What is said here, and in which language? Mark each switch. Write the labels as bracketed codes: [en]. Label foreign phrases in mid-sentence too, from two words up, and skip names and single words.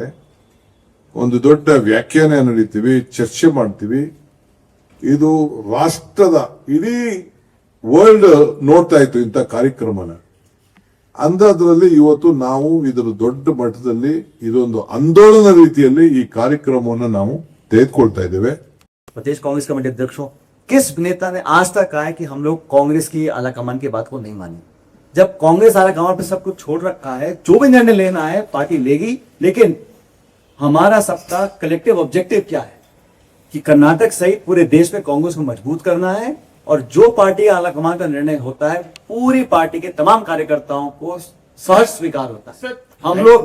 [kn] ಒಂದು ದೊಡ್ಡ ವ್ಯಾಖ್ಯಾನ ನಡೀತೀವಿ, ಚರ್ಚೆ ಮಾಡ್ತೀವಿ. ಇದು ರಾಷ್ಟ್ರದ ಇಡೀ ವರ್ಲ್ಡ್ ನೋಡ್ತಾ ಇತ್ತು ಇಂಥ ಕಾರ್ಯಕ್ರಮನ. ಅಂಥದ್ರಲ್ಲಿ ಇವತ್ತು ನಾವು ಇದರ ದೊಡ್ಡ ಮಟ್ಟದಲ್ಲಿ ಇದೊಂದು ಆಂದೋಲನ ರೀತಿಯಲ್ಲಿ ಈ ಕಾರ್ಯಕ್ರಮವನ್ನು ನಾವು ತೆಗೆದುಕೊಳ್ತಾ ಇದ್ದೇವೆ. [hi] प्रदेश कांग्रेस कमेटी अध्यक्षों, किस नेता ने आज तक कहा है कि हम लोग कांग्रेस की आलाकमान की बात को नहीं माने? जब कांग्रेस आलाकमान पे सब कुछ छोड़ रखा है, जो भी निर्णय लेना है पार्टी लेगी, लेकिन हमारा सबका [en] collective objective [hi] क्या है कि कर्नाटक सहित पूरे देश में कांग्रेस को मजबूत करना है, और जो पार्टी आलाकमान का निर्णय होता है पूरी पार्टी के तमाम कार्यकर्ताओं को सहज स्वीकार होता है।